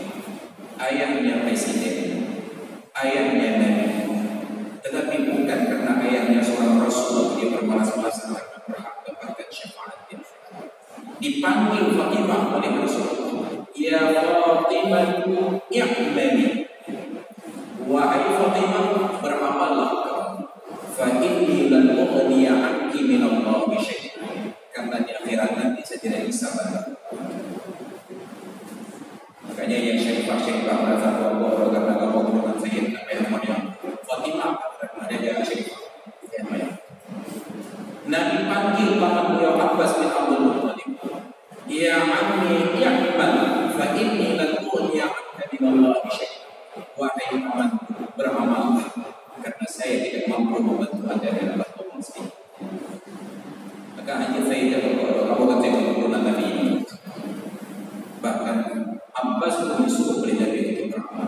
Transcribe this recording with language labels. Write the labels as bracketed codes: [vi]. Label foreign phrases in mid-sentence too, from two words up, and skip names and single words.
[id] Ayahnya presiden, ayahnya nabi, tetapi bukan karena ayahnya seorang rasul dia bermalas-malasan karena berhak mendapatkan syafaatnya. Dipanggil Fatimah oleh Rasulullah, [ar] يا فاطمة اعملي, [id] wahai Fatimah beramallah, [ar] فإني لن أغني عنك من الله شيئا, [id] karena di akhirat nanti saya tidak bisa bantu. Makanya yang syarifah merasa bahwa karena kamu keturunan Sayyidina Muhammad, Fatimah ada yang syarifah. Nabi panggil paman beliau Abbas bin Abdul Muttalib, [ar] يا عمي اعمل فإني لن أغني عنك من الله شيئا, [id] wahai paman beramal karena saya tidak mampu membantu anda dalam kondisi. Maka hanya saya tidak kamu kata keturunan Nabi ini. Bahkan Abbas pun disuruh oleh Nabi untuk beramal.